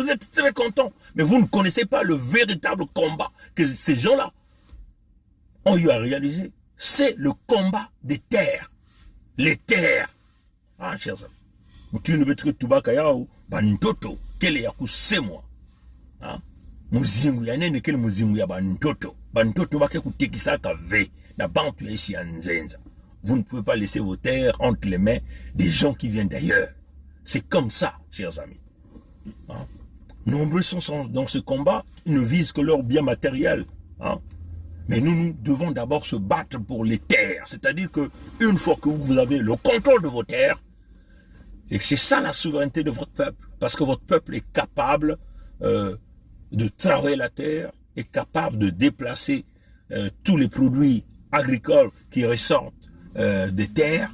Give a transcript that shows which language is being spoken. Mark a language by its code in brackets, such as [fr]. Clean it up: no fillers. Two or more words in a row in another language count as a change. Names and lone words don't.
[fr] Vous êtes très content, mais vous ne connaissez pas le véritable combat que ces gens-là ont eu à réaliser. C'est le combat des terres. Les terres. Ah, chers amis. Tu ne veux que Tubakayao, Bantoto, quel est c'est moi. Hein? [ktu] Muzingu ya nene kele muzingu ya bantoto. Bantoto bake kutekisaka ve. Na bantu ya isi ya nzenza. [fr] Vous ne pouvez pas laisser vos terres entre les mains des gens qui viennent d'ailleurs. C'est comme ça, chers amis. Hein? Nombreux sont dans ce combat, ils ne visent que leur bien matériel. Hein? Mais nous devons d'abord se battre pour les terres. C'est-à-dire que une fois que vous avez le contrôle de vos terres, et c'est ça la souveraineté de votre peuple, parce que votre peuple est capable de travailler la terre, est capable de déplacer tous les produits agricoles qui ressortent des terres.